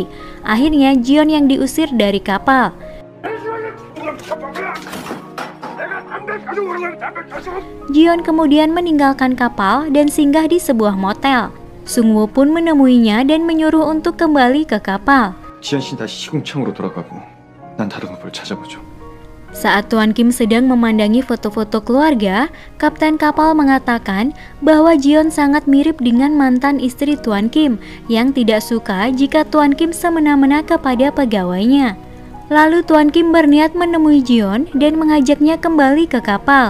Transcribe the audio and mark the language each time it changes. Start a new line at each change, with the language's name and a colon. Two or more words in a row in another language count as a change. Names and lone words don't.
Indonesian: Akhirnya Jion yang diusir dari kapal. Jion kemudian meninggalkan kapal dan singgah di sebuah motel. Sungwoo pun menemuinya dan menyuruh untuk kembali ke kapal.
Korean: 지연 씨는 다시 시궁창으로 돌아가고 난 다른 걸 찾아보죠.
Indonesian: Saat Tuan Kim sedang memandangi foto-foto keluarga, kapten kapal mengatakan bahwa Jion sangat mirip dengan mantan istri Tuan Kim yang tidak suka jika Tuan Kim semena-mena kepada pegawainya. Lalu Tuan Kim berniat menemui Jion dan mengajaknya kembali ke kapal.